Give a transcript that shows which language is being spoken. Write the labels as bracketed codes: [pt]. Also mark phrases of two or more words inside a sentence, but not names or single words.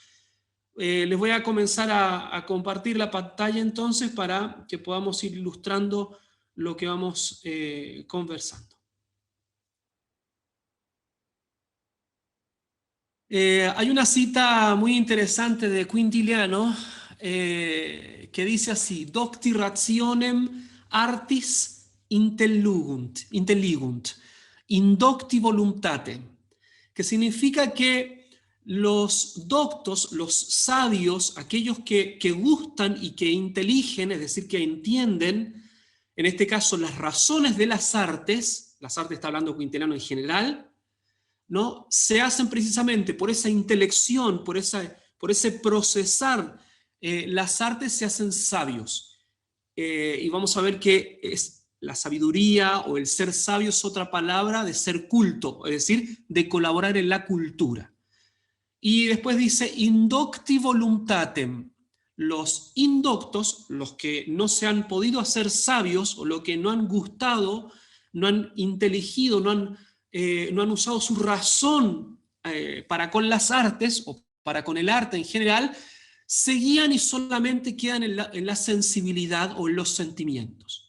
[es] Les voy a comenzar a compartir la pantalla entonces para que podamos ir ilustrando lo que vamos conversando. Hay una cita muy interesante de Quintiliano que dice así: [la] Docti rationem artis intelligunt, indocti voluntatem, [es] que significa que los doctos, los sabios, aquellos que gustan y que inteligen, es decir, que entienden, en este caso, las razones de las artes está hablando Quintiliano en general, ¿no? Se hacen precisamente por esa intelección, por ese procesar, las artes se hacen sabios. Y vamos a ver que la sabiduría o el ser sabio es otra palabra de ser culto, es decir, de colaborar en la cultura. Y después dice, [la] indocti voluntatem. [es] Los indoctos, los que no se han podido hacer sabios, o los que no han gustado, no han inteligido, no han usado su razón para con las artes, o para con el arte en general, se guían y solamente quedan en la sensibilidad o en los sentimientos.